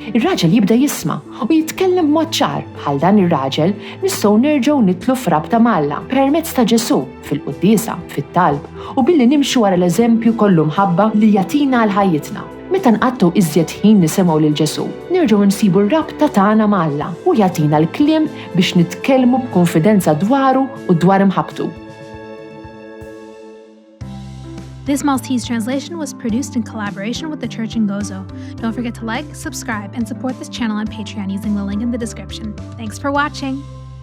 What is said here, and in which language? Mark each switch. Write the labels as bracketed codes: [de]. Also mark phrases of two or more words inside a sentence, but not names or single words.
[mt] Ir-raġel jibda jisma' u jitkellem b'mod ċar. Bħal dan ir-raġel nistgħu nerġgħu nitlu f'rabta Malla permezz ta' Ġesu fil-quddiesa, fit-talb u billi nimxu wara l-eżempju kollu mħabba li jagħtina għal ħajjitna. Meta nqattu iżjed ħin nisimgħu lil Ġesu, nerġgħu nsibu r-rabta tagħna ma' Alla u jagħtina l-kliem biex nitkellmu b'konfidenza dwaru u dwar imħabbtu. [en] This Maltese translation was produced in collaboration with the Church in Gozo. Don't forget to like, subscribe, and support this channel on Patreon using the link in the description. Thanks for watching!